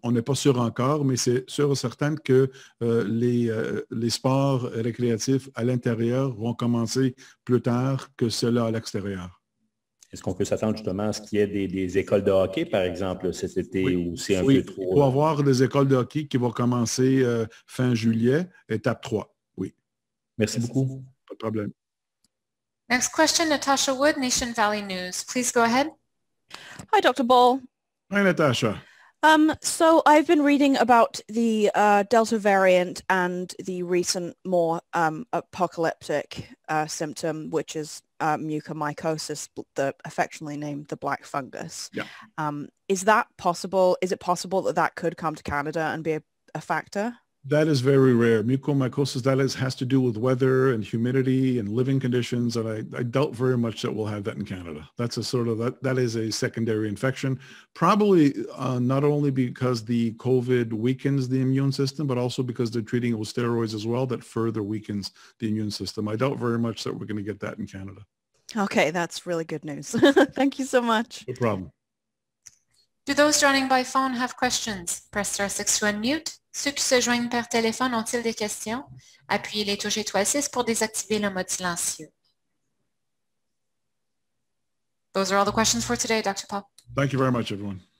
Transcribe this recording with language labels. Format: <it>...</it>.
<fr>On n'est pas sûr encore, mais c'est sûr et certain que les sports récréatifs à l'intérieur vont commencer plus tard que ceux-là à l'extérieur. Est-ce qu'on peut s'attendre justement à ce qu'il y ait des écoles de hockey, par exemple, cet été, oui. ou c'est un peu trop? Il va y avoir des écoles de hockey qui vont commencer fin juillet, étape 3. Oui. Merci beaucoup. Pas de problème.</fr> <en>Next question, Natasha Wood, Nation Valley News. Please go ahead. Hi, Dr. Ball. Hi, Natasha. So I've been reading about the Delta variant and the recent more apocalyptic symptom, which is mucormycosis, affectionately named the black fungus. Yeah. Is that possible? Is it possible that could come to Canada and be a factor? That is very rare. Mucormycosis, has to do with weather and humidity and living conditions, and I doubt very much that we'll have that in Canada. That's that is a secondary infection, probably not only because the COVID weakens the immune system, but also because they're treating it with steroids as well, that further weakens the immune system. I doubt very much that we're going to get that in Canada. Okay, that's really good news. Thank you so much. No problem. Do those joining by phone have questions? Press star 6 to unmute.</en> <fr>Ceux qui se joignent par téléphone ont-ils des questions? Appuyez les touches étoile 6 pour désactiver le mode silencieux.</fr> <en>Those are all the questions for today, Dr. Paul. Thank you very much, everyone.</en>